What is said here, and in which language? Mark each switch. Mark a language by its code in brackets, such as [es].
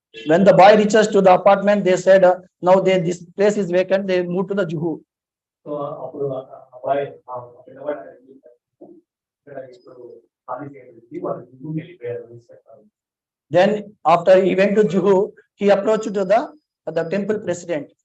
[en] When the boy reaches to the apartment, they said, now this place is vacant. They moved to the Juhu. [te] So అప్పుడు అబ్బాయి పిల్లవాడు ఇప్పుడు ఖాళీ చేసి వాళ్ళు జుహు వెళ్ళిపోయారు. [en] Then after he went to Juhu, he approached to the temple president.